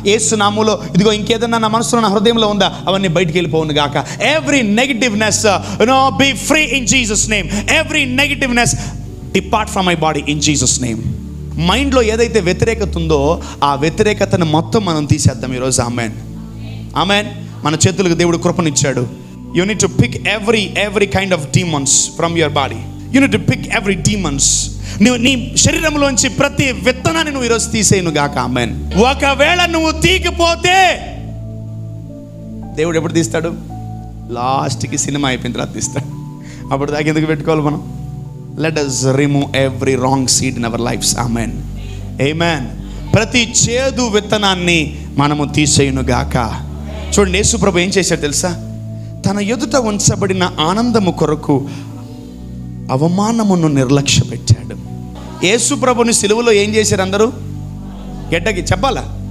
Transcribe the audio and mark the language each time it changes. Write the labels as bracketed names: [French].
[Telugu] యేసు నామములో ఇదిగో ఇంకేదన్నా నా మనసులో, నా హృదయంలో ఉందా అవన్నీ బయటికి వెళ్ళిపోను గాక. [English] Every negativeness be free in Jesus name. Every negativeness depart from my body in Jesus name. [Telugu] మైండ్లో ఏదైతే వ్యతిరేకత ఉందో ఆ వ్యతిరేకతను మొత్తం మనం తీసేద్దాం ఈరోజు. ఆమేన్, ఆమేన్. మన చేతులకు దేవుడు కృపనిచ్చాడు. [English] You need to pick every kind of demons from your body. You need to pick every demons. [Telugu] నీ శరీరంలోంచి ప్రతి విత్తనాన్ని నువ్వు ఈరోజు తీసేయను గాక. ఆమేన్. ఒకవేళ నువ్వు తీగిపోతే దేవుడు ఎప్పుడు తీస్తాడు? లాస్ట్కి సినిమా అయిపోయిన తర్వాత తీస్తాడు. అప్పుడు దాకా ఎందుకు పెట్టుకోవాలి మనం? [English] Let us remove every wrong seed in our lives. Amen, amen. [Telugu] ప్రతి చేదు విత్తనాన్ని మనము తీసేయును గాక. చూడండి, యేసు ప్రభు ఏం చేశాడు తెలుసా? తన ఎదుట ఉంచబడిన ఆనందము కొరకు అవమానమును నిర్లక్ష్య పెట్టాడు. యేసు ప్రభుని సిలువలో ఏం చేశారు అందరూ? గెట్టకి చెప్పాలా?